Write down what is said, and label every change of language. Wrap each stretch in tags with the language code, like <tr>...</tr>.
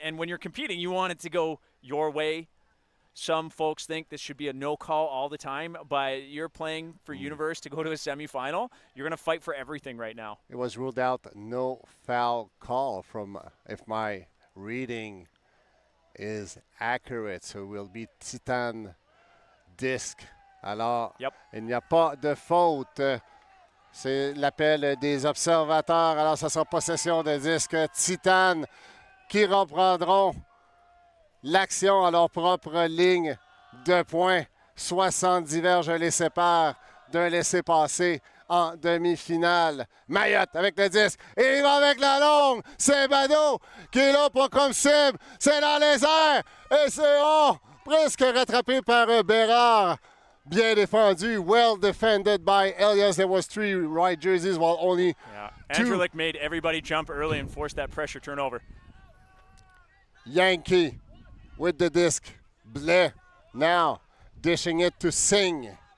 <en>And when you're competing, you want it to go your way. Some folks think this should be a no call all the time, but you're playing for Universe to go to a semifinal. You're going to fight for everything right now. It was ruled out no foul call from, if my reading is accurate, so it will be Titane disque.</en> <fr>Alors, il n'y a pas de faute. C'est l'appel des observateurs. Alors, ça sera possession de disque Titane qui reprendront l'action à leur propre ligne de points. 70 verges les séparent d'un laissez-passer en demi-finale. Mayotte avec le disque. Et il va avec la longue. C'est Bado qui est là pour comme cible. C'est dans les airs. Et c'est presque rattrapé par Bérard. Bien défendu.</fr> <en>Well defended by Helios. There was 3 right jerseys while only 2. Andrlik made everybody jump early and forced that pressure turnover. Yankee with the disc. Blais now dishing it to Singh.</en>